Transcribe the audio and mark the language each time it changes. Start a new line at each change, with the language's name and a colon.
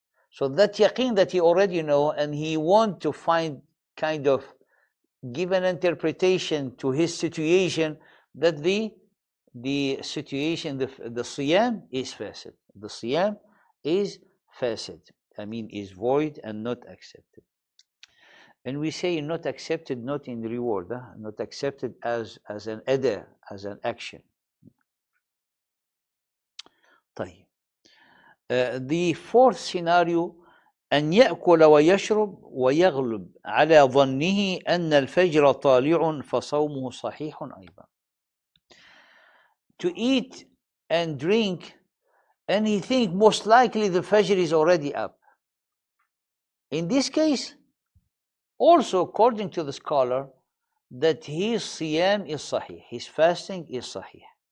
English: So that yaqeen that he already know, and he want to find kind of give an interpretation to his situation, that the situation, the Siyam is fasid. The Siyam is fasid. Is void and not accepted. And we say not accepted, not in reward, not accepted as an ada, as an action.
Arabic: طيب.
English: The fourth scenario,
Arabic: أن يأكل ويشرب ويغلب على ظنه أن الفجر طالع فصومه صحيح أيضا.
English: To eat and drink, and he think most likely the Fajr is already up. In this case, also according to the scholar, that his Siyam is sahih, his fasting is sahih.